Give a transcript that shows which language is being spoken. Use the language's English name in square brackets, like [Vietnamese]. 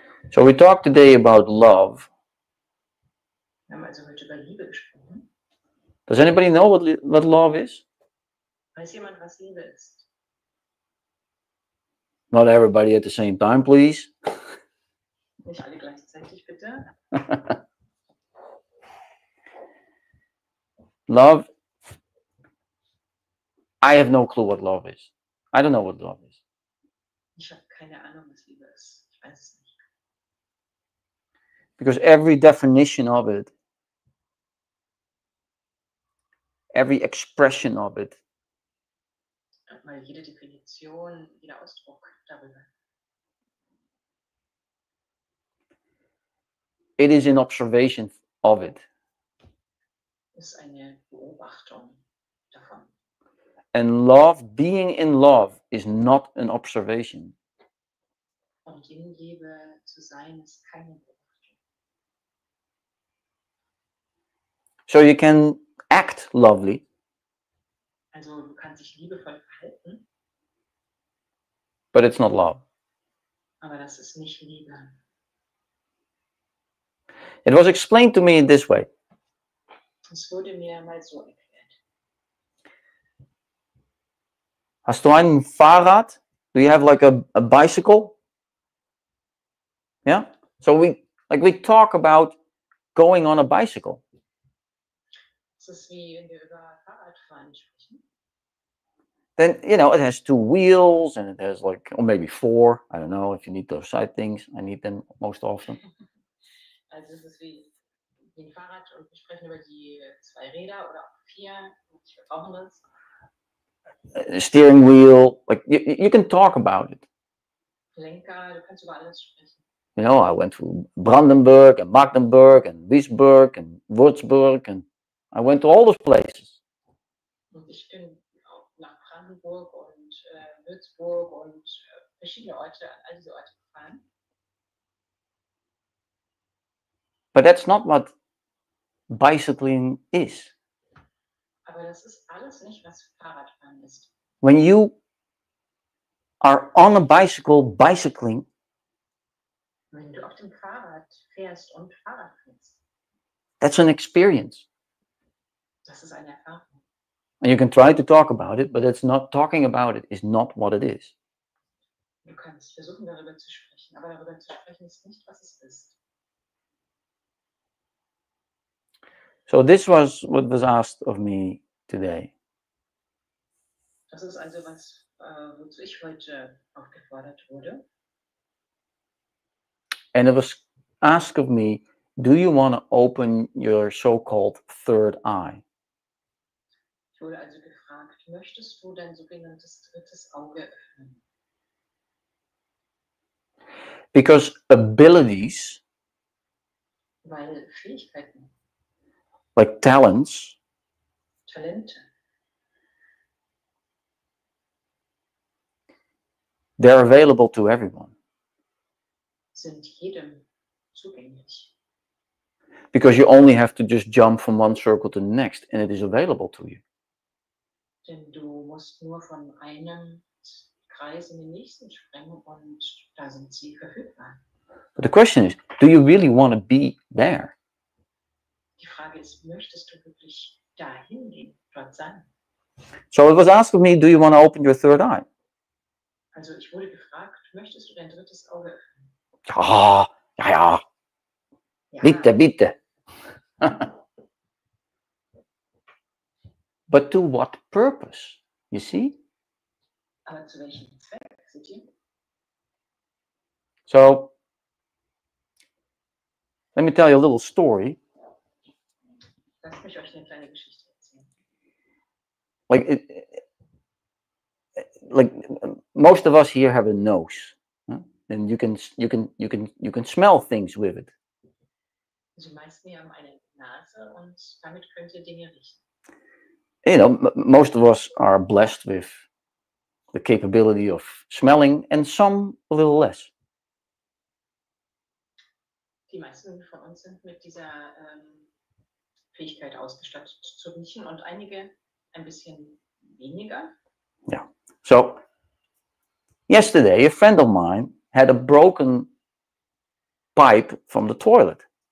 [English] So we talked today about love. [German] Wir haben also heute über Liebe gesprochen. [English] Does anybody know what love is? [German] Weiß jemand, was Liebe ist? [English] Not everybody at the same time, please. [German] Nicht alle gleichzeitig, bitte. [English] Love, I have no clue what love is. I don't know what love is. [German] Ich habe keine Ahnung, was Liebe ist. Ich weiß es nicht. [English] Because every definition of it, every expression of it, [German] Weil jede Definition, jeder Ausdruck darüber, [English] it is an observation of it. [German] ist eine Beobachtung davon. [English] And love, being in love, is not an observation. [German] Und in Liebe zu sein, ist keine Beobachtung. [English] So you can act lovely, [German] Also du kannst dich liebevoll verhalten, [English] but it's not love. [German] aber das ist nicht Liebe. [English] It was explained to me in this way. [German] Es wurde mir mal so erklärt. Hast du ein Fahrrad? [English] Do you have like a bicycle? Yeah? So we talk about going on a bicycle. [German] Es ist wie wenn wir über Fahrradfahren sprechen. [English] Then, you know, it has two wheels and it has like, or maybe four. I don't know if you need those side things. I need them most often. [German] Also es ist wie ein Fahrrad und wir sprechen über die 2 Räder oder auch 4. Wir brauchen das. [English] A steering wheel, like you can talk about it. [German] Lenker, du kannst über alles sprechen. [English] You know, I went to Brandenburg and Magdeburg and Duisburg and Würzburg and I went to all those places. [German] Und ich bin auch nach Brandenburg und Würzburg und verschiedene Orte, an all diese Orte gefahren. [English] But that's not what bicycling is. [German] Aber das ist alles nicht, was Fahrradfahren ist. [English] When you are on a bicycle bicycling, [German] Wenn du auf dem Fahrrad fährst und Fahrrad fährst, [English] that's an experience. [German] das ist eine Erfahrung. [English] And you can try to talk about it, but it's not talking about it is not what it is. [German] Du kannst versuchen, darüber zu sprechen, aber darüber zu sprechen ist nicht, was es ist. [English] So this was what was asked of me today. [German] Das ist also was, wozu ich heute aufgefordert wurde. [English] And it was asked of me, do you want to open your so-called third eye? [German] Ich wurde also gefragt, möchtest du dein sogenanntes drittes Auge öffnen? [English] Because abilities, [German] Weil Fähigkeiten, [English] like talents, [German] Talente, [English] they're available to everyone. [German] sind jedem zugänglich. [English] Because you only have to just jump from one circle to the next, and it is available to you. [German] Denn du musst nur von einem Kreis in den nächsten springen und da sind sie verfügbar. [English] But the question is, do you really want to be there? [German] Die Frage ist, möchtest du wirklich dahin gehen, dort sein? [English] So it was asked of me, do you want to open your third eye? [German] Also ich wurde gefragt, möchtest du dein drittes Auge öffnen? Ah, ja, ja, Ja, bitte, bitte. [English] But to what purpose? You see? [German] aber zu welchem Zweck? Seht ihr? [English] So, let me tell you a little story. [German] Lasst mich euch eine kleine Geschichte erzählen. [English] Like most of us here have a nose, huh? And you can smell things with it. [German] Also die meisten hier haben eine Nase und damit könnt ihr Dinge riechen. [English] You know, most of us are blessed with the capability of smelling, and some a little less. [German] Die meisten von uns sind mit dieser Fähigkeit ausgestattet zu riechen und einige ein bisschen weniger. [English] Yeah. So yesterday, a friend of mine had a broken pipe from the toilet.